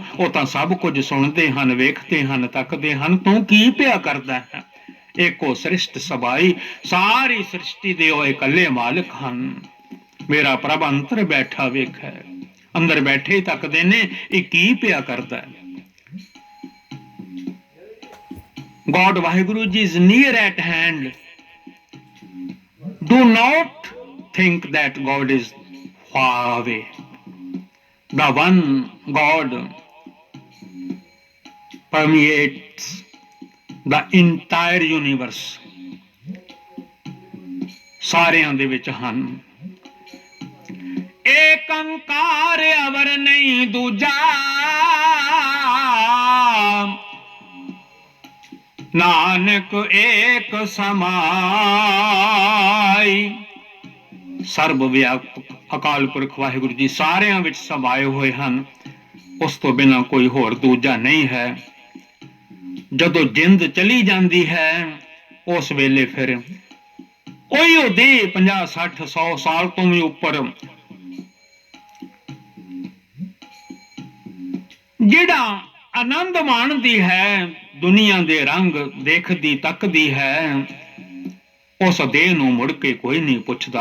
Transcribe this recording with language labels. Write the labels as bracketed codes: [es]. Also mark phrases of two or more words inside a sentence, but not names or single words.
[pa] ਵੋ ਤਾਂ ਸਬ ਕੁਛ ਸੁਣਤੇ ਹਨ, ਵੇਖਤੇ ਹਨ, ਤਕਤੇ ਹਨ। ਤੂੰ ਕੀ ਪਿਆ ਕਰਦਾ ਹੈ? ਏਕੋ ਸ੍ਰਿਸ਼ਟ ਸਬਾਈ, ਸਾਰੀ ਸ੍ਰਿਸ਼ਟੀ ਦੇ ਓ ਇਕੱਲੇ ਮਾਲਿਕ ਹਨ। ਮੇਰਾ ਪ੍ਰਭ ਅੰਤਰ ਬੈਠਾ ਵੇਖ ਹੈ, ਅੰਦਰ ਬੈਠੇ ਤਕਦੇ ਨੇ ਯੇ ਕੀ ਪਿਆ ਕਰਦਾ ਹੈ। [en] God वाहिगुरु जी is near at hand. Do not think that God is far away. The one God permeates the entire universe. [pa] ਸਾਰੀਆਂ ਦੇ ਵਿਚ ਹਨ। ਏਕ ਅੰਕਾਰ ਅਵਰ ਨਹੀਂ ਦੂਜਾ, ਨਾਨਕ ਏਕ ਸਮਾਈ। ਸਰਬ ਵਿਆਪਕ ਅਕਾਲ ਪੁਰਖ ਵਾਹਿਗੁਰੂ ਜੀ ਸਾਰੀਆਂ ਵਿਚ ਸਮਾਏ ਹੋਏ ਹਨ, ਉਸ ਤੋ ਬਿਨਾ ਕੋਈ ਹੋਰ ਦੂਜਾ ਨਹੀਂ ਹੈ। ਜਦੋਂ ਜਿੰਦ ਚਲੀ ਜਾਤੀ ਹੈ ਉਸ ਵੇਲੇ ਫਿਰ ਉਹੀ ਉਹ ਦੇ 50 60 100 ਸਾਲ ਤੋਂ ਵੀ ਉੱਪਰ ਜਿਹੜਾ ਆਨੰਦ ਮਾਣਦੀ ਹੈ, ਦੁਨੀਆ ਦੇ ਰੰਗ ਦੇਖਦੀ ਤੱਕਦੀ ਹੈ, ਉਸ ਦੇਹ ਨੂੰ ਮੁੜ ਕੇ ਕੋਈ ਨਹੀਂ ਪੁੱਛਦਾ।